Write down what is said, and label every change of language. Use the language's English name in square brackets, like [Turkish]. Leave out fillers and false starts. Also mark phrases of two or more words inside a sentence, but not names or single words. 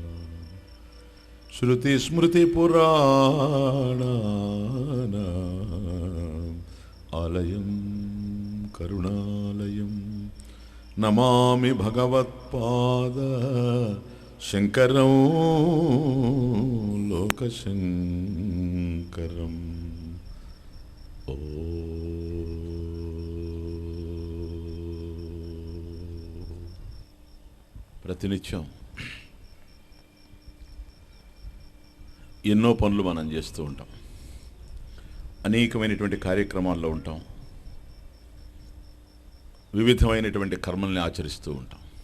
[Sanskrit] श्रुतिस्मृतिपुराणानाम् आलयं करुणालयं नमामि भगवत्पाद शंकरं लोकशंकरम्। [Telugu] ओ ప్రతినిత్యం ఎన్నో పనులు మనం చేస్తూ ఉంటాం, అనేకమైనటువంటి కార్యక్రమాల్లో ఉంటాం, వివిధమైనటువంటి కర్మల్ని ఆచరిస్తూ ఉంటాం.